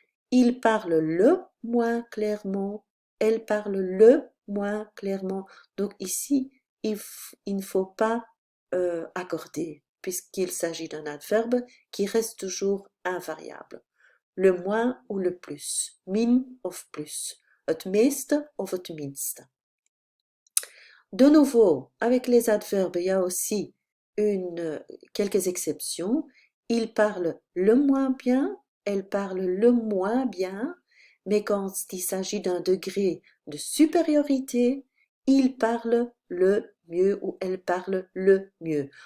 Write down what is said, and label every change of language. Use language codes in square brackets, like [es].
[fr] Il parle le moins clairement. Elle parle le moins clairement. Donc ici, il ne faut pas accorder, puisqu'il s'agit d'un adverbe qui reste toujours invariable. Le moins ou le plus. [nl] Min of plus. Het meeste of het minste. [fr] De nouveau, avec les adverbes, il y a aussi quelques exceptions. Il parle le moins bien, elle parle le moins bien, mais quand il s'agit d'un degré de supériorité, il parle le mieux ou elle parle le mieux.